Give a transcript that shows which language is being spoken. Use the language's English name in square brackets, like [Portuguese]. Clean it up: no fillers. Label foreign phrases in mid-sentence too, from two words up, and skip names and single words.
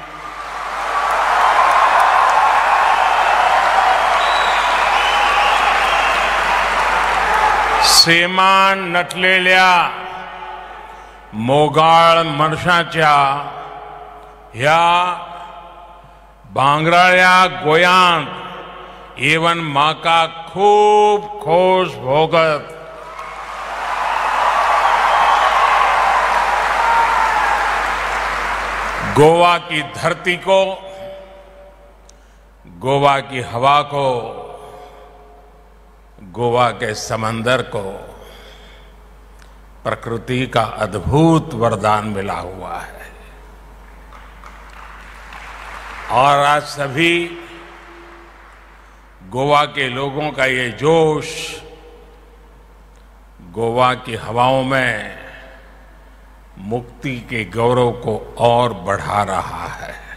[Konkani] सेमान नटलेल्या मोगाळ मनशाच्या ह्या भांगराळ्या गोयांत एवन म्हाका खूब खोश भोगत [Hindi] गोवा की धरती को, गोवा की हवा को, गोवा के समंदर को प्रकृति का अद्भुत वरदान मिला हुआ है। और आज सभी गोवा के लोगों का ये जोश गोवा की हवाओं में मुक्ति के गौरव को और बढ़ा रहा है।